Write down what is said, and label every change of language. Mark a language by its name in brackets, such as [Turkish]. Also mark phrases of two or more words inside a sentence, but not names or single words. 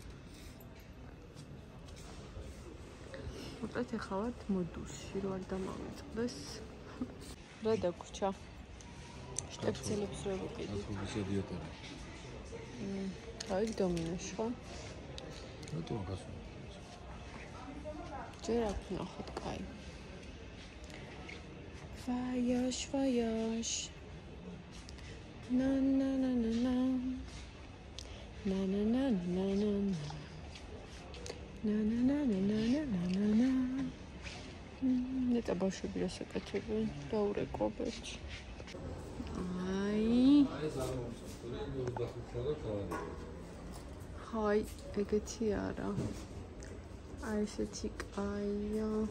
[Georgian] მოკლედ ახლა ვართ მოდუსში, რო არ დამავიწყდეს. რა დაგვრჩა? შტეფცელებს რო ვიყიდით. აი დომინოში ხო? რატომ გასულ? ჯერ აქ ნახოთ, კაი. [French] Voyage, voyage. Na na na na na. Na na na na na na. Na na na na na na na na. [Georgian] ნეტა ბავშვები რას აკეთებენ? დაურეკობთ. აი. Hi, ეგეთი არა. აი ესეთი კაია.